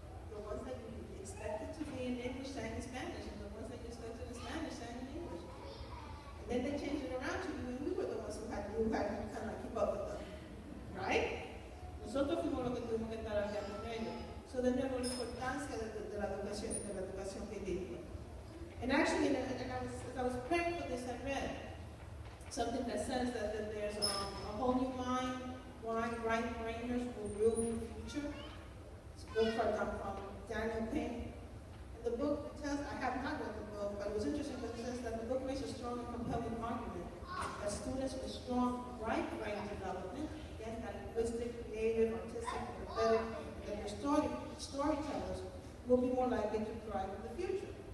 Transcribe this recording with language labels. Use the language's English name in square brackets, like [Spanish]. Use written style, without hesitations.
[English] The ones that you expected to be in English sang in Spanish, and the ones that you expected in Spanish sang in English. And then they changed it around to you, and we were the ones who had to kind of keep up with them. Right? [Spanish] Nosotros fuimos los que tuvimos que estar allá con ellos. So de nuevo, la importancia de la educación bilingüe. [English] And actually, as I was praying for this, I read something that says that there's a whole new mind, why right-brainers will rule the future. It's a book from Daniel Pink. And the book tells, I have not read the book, but it was interesting because it says that the book makes a strong and compelling argument that students with strong right-brain development, again, that linguistic, creative, artistic, prophetic, that their storytellers will be more likely to thrive in the future.